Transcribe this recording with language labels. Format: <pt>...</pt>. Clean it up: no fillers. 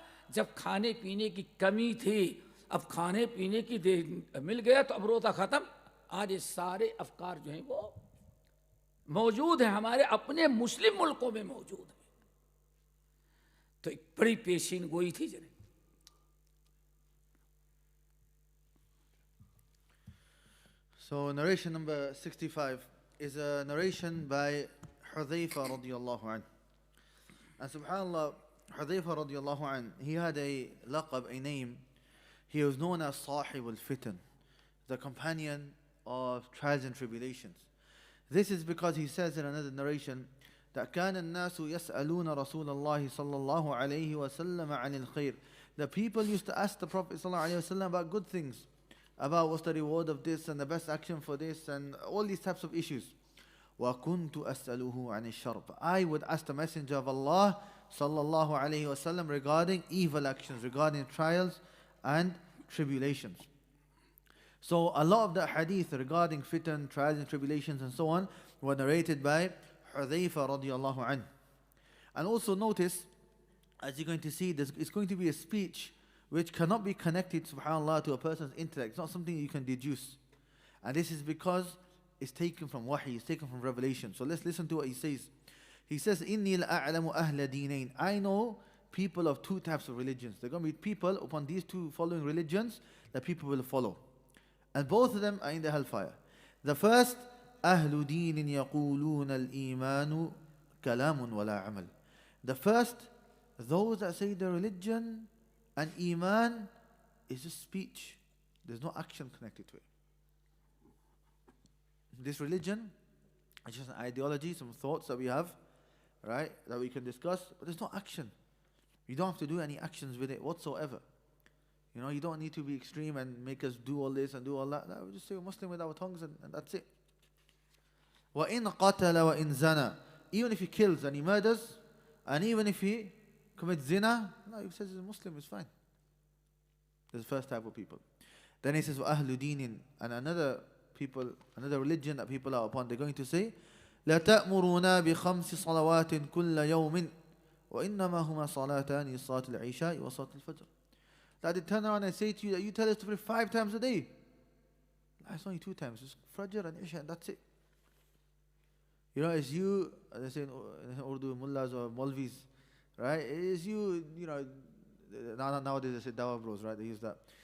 <ur>جب کھانے پینے کی کمی تھی، اب کھانے پینے کی مل گیا تو اب روزہ ختم۔ آج یہ سارے افکار جو ہیں وہ موجود ہیں، ہمارے اپنے مسلم ملکوں میں موجود ہیں۔ تو ایک بڑی پیشین گوئی تھی جنہیں۔</ur> <en>So narration number 65 is a narration by Hudhayfa radiyallahu anhu. And subhanAllah, Hudhayfa radiyallahu anhu, he had a laqab, a name. He was known as Sahib al-Fitan, the companion of trials and tribulations. This is because he says in another narration that</en> <ar>كان الناس يسألون رسول الله صلى الله عليه وسلم عن الخير.</ar> <en>The people used to ask the Prophet صلى الله عليه وسلم about good things, about what's the reward of this and the best action for this and all these types of issues.</en> <ar>وَكُنْتُ أَسْأَلُهُ عَنِ الشَّرِّ.</ar> <en>I would ask the Messenger of Allah sallallahu alayhi wasallam regarding evil actions, regarding trials and tribulations. So a lot of the hadith regarding fitan, trials and tribulations and so on were narrated by Hudhayfa radiallahu anhu. And also notice, as you're going to see, it's going to be a speech which cannot be connected, subhanAllah, to a person's intellect. It's not something you can deduce. And this is because it's taken from wahi, it's taken from revelation. So let's listen to what he says. He says,</en> <ar>إِنِّي لَأَعْلَمُ أَهْلَ دِينَيْنِ.</ar> <en>I know people of two types of religions. There are going to be people upon these two following religions that people will follow. And both of them are in the hellfire. The first,</en> <ar>أَهْلُ دِينٍ يَقُولُونَ الْإِيمَانُ كَلَامٌ وَلَا عَمَلٌ.</ar> <en>The first, those that say the religion and iman is just speech. There's no action connected to it. This religion is just an ideology, some thoughts that we have, right, that we can discuss, but there's no action. You don't have to do any actions with it whatsoever. You know, you don't need to be extreme and make us do all this and do all that. No, we just say we're Muslim with our tongues and that's it.</en> <ar>وَإِن قَتَلَ وَإِن زَنَى.</ar> <en>Even if he kills and he murders, and even if he commits zina, no, he says he's a Muslim, it's fine. That's the first type of people. Then he says,</en> <ar>وَأَهْلُ دِينٍ.</ar> <en>And another religion that people are upon, they're going to say,</en> <ar>لا تأمرنا بخمس صلوات كل يوم وإنما هما صلاتان صلاة العشاء وصلاة الفجر.</ar> <en>That they turn around and say to you that you tell us to pray 5 times a day. It's only 2 times, it's Fajr and Isha and that's it. You know, it's you, they say in Urdu, mullahs or Maulvis, right? It's you, you know, nowadays they say Dawah bros, right? They use that.</en>